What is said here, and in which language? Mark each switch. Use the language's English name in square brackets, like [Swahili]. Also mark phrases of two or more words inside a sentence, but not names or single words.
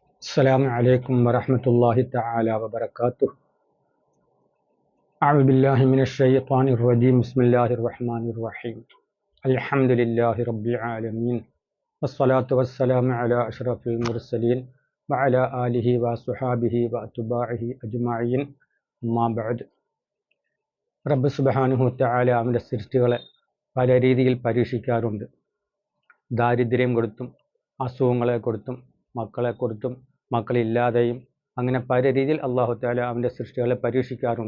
[Arabic] السلام عليكم ورحمة الله تعالى وبركاته. أعوذ بالله من الشيطان الرجيم. بسم الله الرحمن الرحيم. الحمد لله رب العالمين والصلاة والسلام على أشرف المرسلين وعلى آله وصحابه وأتباعه أجمعين. أما بعد. [Malayalam] റബ്ബ് [Arabic] سبحانه وتعالى [Malayalam] അവൻ്റെ സൃഷ്ടികളെ പല രീതിയിൽ പരീക്ഷിക്കാറുണ്ട്. ദാരിദ്ര്യം കൊടുത്തും അസുഖങ്ങളെ കൊടുത്തും മക്കളെ കൊടുത്തും മക്കളില്ലാതെയും അങ്ങനെ പല രീതിയിൽ അല്ലാഹു തആല അവൻ്റെ സൃഷ്ടികളെ പരീക്ഷിക്കാറുണ്ട്.